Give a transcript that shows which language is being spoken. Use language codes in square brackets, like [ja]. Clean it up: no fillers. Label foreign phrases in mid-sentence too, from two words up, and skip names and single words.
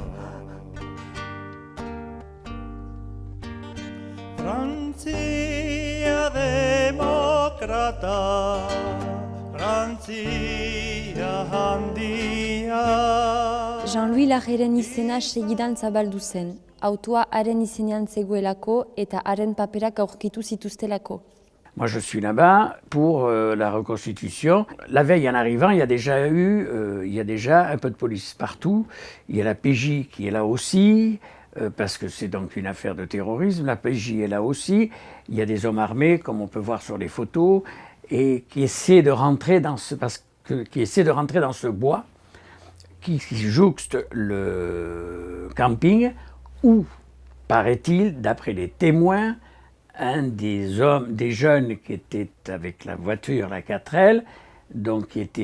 [eu] Frantzia demokrata, Frantzia handia. Jean-Louis Lageren izena segidan zabaldu zen, autoa haren izenean zegoelako eta haren paperak aurkitu zituztelako. [fr] Moi, je suis là-bas pour la reconstitution. La veille, en arrivant, il y a déjà un peu de police partout. Il y a la PJ qui est là aussi, parce que c'est donc une affaire de terrorisme. La PJ est là aussi. Il y a des hommes armés, comme on peut voir sur les photos, et qui essaient de rentrer dans ce bois qui jouxte le camping où, paraît-il, d'après les témoins, un des jeunes qui était avec la voiture, la 4L, donc